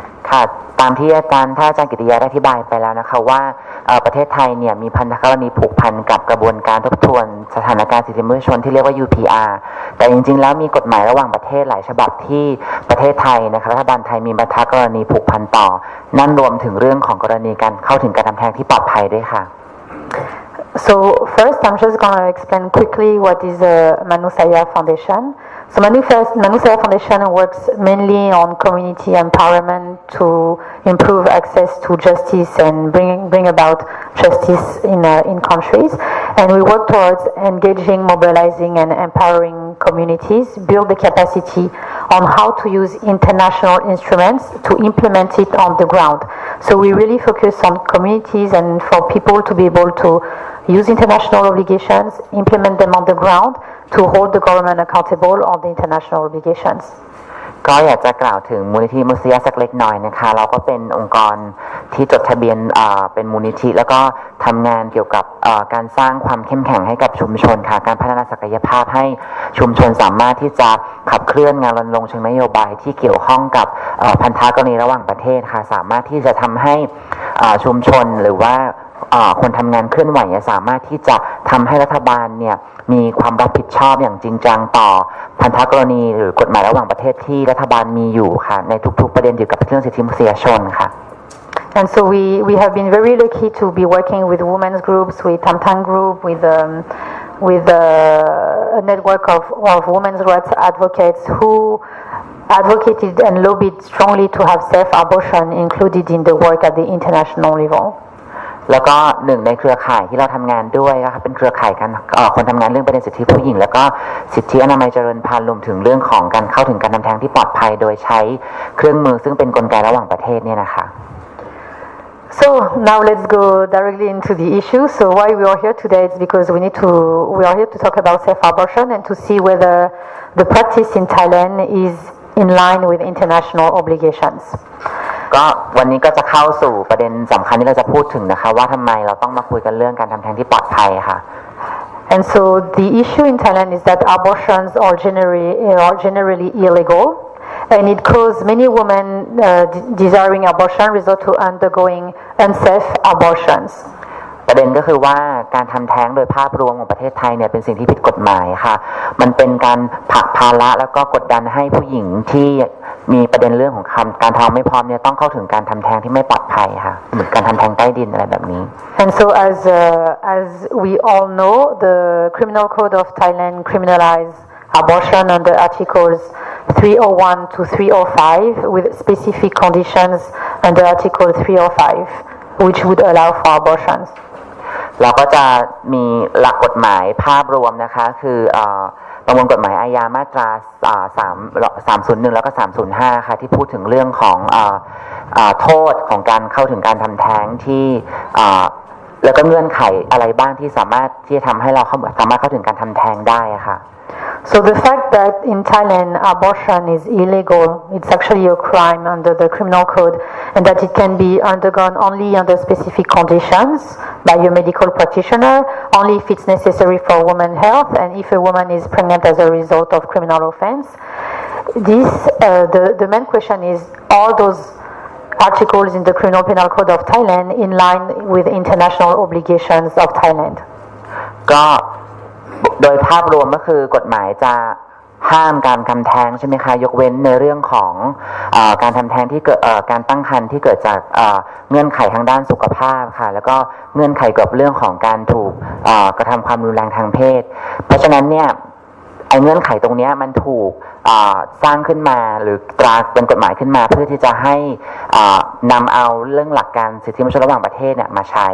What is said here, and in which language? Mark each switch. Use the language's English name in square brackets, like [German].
[Thai] ค่ะตามที่ท่านอาจารย์กิติยาได้อธิบายไปแล้วนะคะว่าประเทศไทยเนี่ยมีพันธกรณีผูกพันกับกระบวนการทบทวนสถานการณ์สิทธิมนุษยชนที่เรียกว่า UPR แต่จริงๆแล้วมีกฎหมายระหว่างประเทศหลายฉบับที่ประเทศไทยนะคะรัฐบาลไทยมีพันธกรณีผูกพันต่อนั่นรวมถึงเรื่องของกรณีการเข้าถึงการทำแท้งที่ปลอดภัยด้วยค่ะ [English] So first, I'm just going to explain quickly what is the Manusaya Foundation. So Manusaya Foundation works mainly on community empowerment to improve access to justice and bring about justice in countries. And we work towards engaging, mobilizing, and empowering communities, build the capacity on how to use international instruments to implement it on the ground. So we really focus on communities and for people to be able to use international obligations, implement them on the ground to hold the government accountable on the international obligations. [Thai] ก็อยากจะกล่าวถึงมูลนิธิมนุษยสักเล็กน้อยนะคะเราก็เป็นองค์กรที่จดทะเบียนเป็นมูลนิธิแล้วก็ทำงานเกี่ยวกับการสร้างความเข้มแข็งให้กับชุมชนค่ะการพัฒนาศักยภาพให้ชุมชนสามารถที่จะขับเคลื่อนงานรณรงค์เชิงนโยบายที่เกี่ยวข้องกับพันธกรณีระหว่างประเทศค่ะสามารถที่จะทำให้ ชุมชนหรือว่าคนทำงานเคลื่อนไหวสามารถที่จะทำให้รัฐบาลเนี่ยมีความรับผิดชอบอย่างจริงจังต่อพันธกรณีหรือกฎหมายระหว่างประเทศที่รัฐบาลมีอยู่ค่ะในทุกๆประเด็นเกี่ยวกับเรื่องสิทธิมนุษยชนค่ะ [English] And so we have been very lucky to be working with women's groups, with Tamtang group, with a network of women's rights advocates who advocated and lobbied strongly to have self-abortion included in the work at the international level. [Thai] แล้วก็หนึ่งในเครือข่ายที่เราทำงานด้วยนะคะเป็นเครือข่ายกันคนทำงานเรื่องประเด็นสิทธิผู้หญิงแล้วก็สิทธิอนามัยเจริญพันธุ์รวมถึงเรื่องของการเข้าถึงการทำแท้งที่ปลอดภัยโดยใช้เครื่องมือซึ่งเป็นกลไกระหว่างประเทศเนี่ยนะคะ [English] So now let's go directly into the issue. So why we are here today is because we are here to talk about self-abortion and to see whether the practice in Thailand is in line with international obligations. [Thai] ก็วันนี้ก็จะเข้าสู่ประเด็นสำคัญที่เราจะพูดถึงนะคะว่าทำไมเราต้องมาคุยกันเรื่องการทำแท้งที่ปลอดภัยค่ะ [English] And so the issue in Thailand is that abortions are generally illegal, and it causes many women desiring abortion resort to undergoing unsafe abortions. [Thai] ประเด็นก็คือว่าการทำแท้งโดยภาพรวมของประเทศไทยเนี่ยเป็นสิ่งที่ผิดกฎหมายค่ะมันเป็นการผลักภาระแล้วก็กดดันให้ผู้หญิงที่มีประเด็นเรื่องของการท้องไม่พร้อมเนี่ยต้องเข้าถึงการทำแท้งที่ไม่ปลอดภัยค่ะเหมือนการทำแท้งใต้ดินอะไรแบบนี้ [English] And so as we all know, the Criminal Code of Thailand criminalize abortion under Articles 301 to 305 with specific conditions under Article 305, which would allow for abortions. [Thai] เราก็จะมีหลักกฎหมายภาพรวมนะคะคือประมวลกฎหมายอาญามาตรา301แล้วก็305ค่ะที่พูดถึงเรื่องของโทษของการเข้าถึงการทำแท้งที่แล้วก็เงื่อนไขอะไรบ้างที่สามารถที่จะทำให้เราสามารถเข้าถึงการทำแท้งได้ค่ะ [English] So the fact that in Thailand abortion is illegal, it's actually a crime under the criminal code, and that it can be undergone only under specific conditions by your medical practitioner, only if it's necessary for women's health, and if a woman is pregnant as a result of criminal offense. The main question is, are those articles in the Criminal Penal Code of Thailand in line with international obligations of Thailand? [Thai] ก็โดยภาพรวมก็คือกฎหมายจะ ห้ามการทำแท้งใช่ไหมคะยกเว้นในเรื่องของการทำแท้งที่เกิดการตั้งครรภ์ที่เกิดจากเงื่อนไขทางด้านสุขภาพค่ะแล้วก็เงื่อนไขเกี่ยวกับเรื่องของการถูกกระทำความรุนแรงทางเพศเพราะฉะนั้นเนี่ยไอ้เงื่อนไขตรงนี้มันถูกสร้างขึ้นมาหรือตราเป็นกฎหมายขึ้นมาเพื่อที่จะให้นำเอาเรื่องหลักการสิทธิมนุษยชนระหว่างประเทศเนี่ยมาใช้